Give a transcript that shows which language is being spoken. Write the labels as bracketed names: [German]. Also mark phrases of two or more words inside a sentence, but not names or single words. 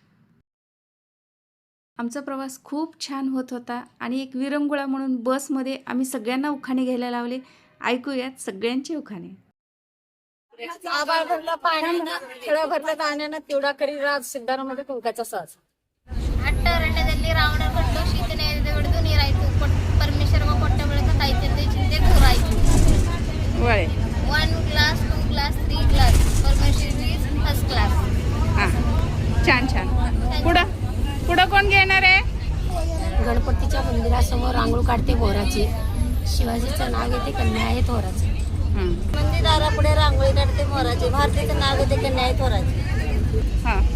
[Marathi] आमचा प्रवास खूप छान होत होता आणि एक विरंगुळा म्हणून बसमध्ये आम्ही सगळ्यांना उखाणे घ्यायला लावले. ऐकूयात सगळ्यांचे उखाणे. आभाळ भरलं पाण्यानं, खळं भरलं पाण्यानं, तेवढा करी राज सिद्धारामध्ये कुंकाचा साज. [Kannada] ಅಟ್ಟರಣ್ಯದಲ್ಲಿ ರಾವಣ ಕೊಟ್ಟು ಸೀತೆನ ಹಿಡಿದು ನೀರಾಯ್ತು. ಪರಮೇಶ್ವರ ಕೊಟ್ಟ ಬಳಿಕ ತಾಯಿ ತಂದೆ ಚಿಂತೆ ದೂರಾಯ್ತು. [English] 1 glass 2 glass 3 glass Parameshwari first class. [Marathi] हां, छान छान. पुढं पुढं कोण घेणार आहे? गणपतीच्या मंदिरासमोर रांगोळ काढते बोराची. शिवाजीचं नाव घेते, कन्या आहे थोराची. मंदिरापुढे रांगोळी काढते मोराची. भारतीचं नाव घेते कन्या आहे थोराची. हां,